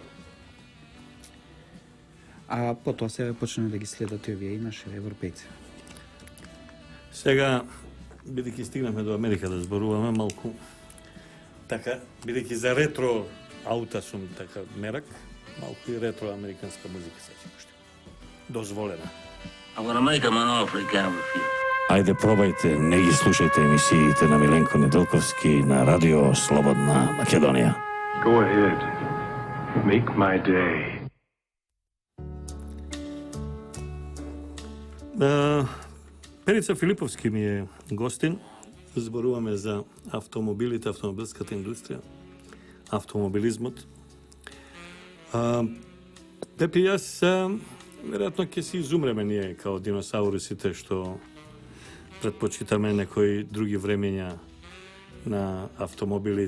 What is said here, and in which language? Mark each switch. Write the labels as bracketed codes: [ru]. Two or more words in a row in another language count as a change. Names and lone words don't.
[mk] А потоа се почна да ги следат и овие и наши европејци. Сега, бидејќи стигнаме до Америка да зборуваме малку, така, бидејќи за ретро аута сум така мерак, малку и ретро американска музика се пушти. Дозволена. [en] I'm gonna make him an offer he can't refuse. [mk] Ајде пробајте, не ги слушајте емисиите на Миленко Неделковски на Радио Слободна Македонија. [en] Go ahead. Make my day. [mk] Перица Филиповски ми е гостин. Зборуваме за автомобилите, автомобилската индустрија, автомобилизмот. Пепи, јас веројатно ќе си изумреме ние као диносаурусите што предпочитаме некои други времења на автомобили,